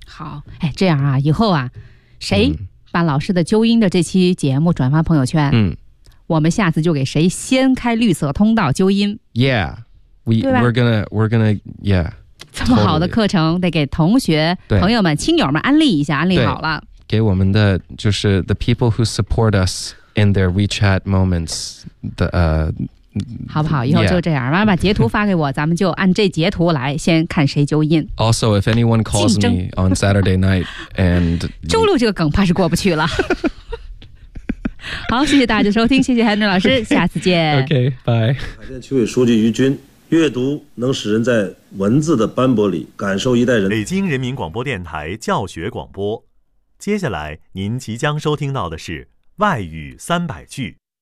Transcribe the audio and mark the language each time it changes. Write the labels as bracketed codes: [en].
[zh] 好，哎，这样啊，以后啊，谁把老师的纠音的这期节目转发朋友圈？我们下次就给谁先开绿色通道纠音 [en] ？Yeah， we're gonna yeah。 [zh] 这么好的课程、 [en] totally. [zh] 得给同学、朋友们、亲友们安利一下，安利好了。给我们的就是 [en] the people who support us in their WeChat moments 的 [zh] 好不好？以后就这样，妈妈截图发给我，咱们就按这截图来，先看谁纠音。 [en] Also, if anyone calls me on Saturday night and [zh] 周六这个梗怕是过不去了。好，谢谢大家收听，谢谢韩正老师，下次见。 OK， 拜。海淀区委书记于军，阅读能使人在文字的斑驳里感受一代人。北京人民广播电台教学广播，接下来您即将收听到的是外语300句。